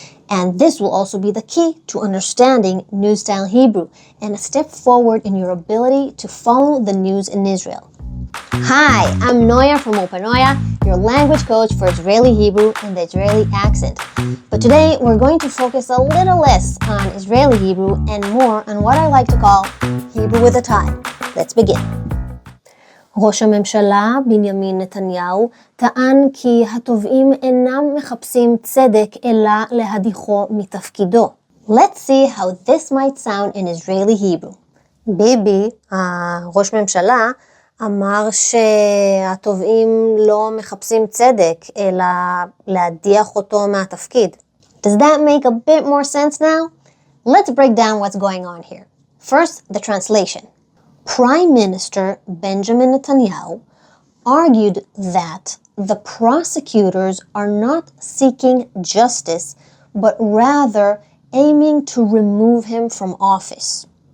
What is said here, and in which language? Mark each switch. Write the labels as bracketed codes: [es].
[en] And this will also be the key to understanding news-style Hebrew and a step forward in your ability to follow the news in Israel. Hi, I'm Noya from UlpaNoya, your language coach for Israeli Hebrew and the Israeli accent. But today we're going to focus a little less on Israeli Hebrew and more on what I like to call Hebrew with a tie. Let's begin. [he] ראש הממשלה בנימין נתניהו טען כי התובעים אינם מחפשים צדק אלא להדיחו מתפקידו. [en] Let's see how this might sound in Israeli Hebrew. [he] ביבי, ראש ממשלה, אמר שהתובעים לא מחפשים צדק אלא להדיח אותו מהתפקיד. [en] Does that make a bit more sense now? Let's break down what's going on here. First, the translation. Prime Minister Benjamin Netanyahu argued that the prosecutors are not seeking justice, but rather aiming to remove him from office.